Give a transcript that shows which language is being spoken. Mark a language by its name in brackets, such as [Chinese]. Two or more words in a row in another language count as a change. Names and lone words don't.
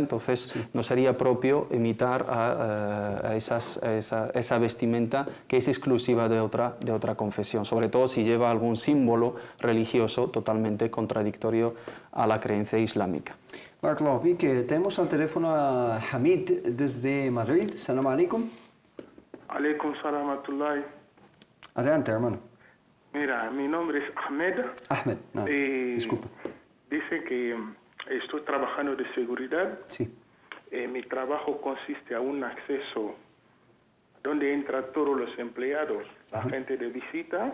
[Spanish] Entonces no sería propio imitar a esa vestimenta que es exclusiva de otra confesión, sobre todo si lleva algún símbolo religioso totalmente contradictorio a la creencia islámica. [Arabic] بارك الله فيك, [Spanish] tenemos al teléfono a Hamid desde Madrid. [Arabic] سلام عليكم. عليكم سلامة الله. [Spanish] Adelante, hermano. Mira, mi nombre es Ahmed. Ahmed, no, disculpa. Dice que estoy trabajando de seguridad. Sí. Mi trabajo consiste a un acceso donde entran todos los empleados, la gente de visita.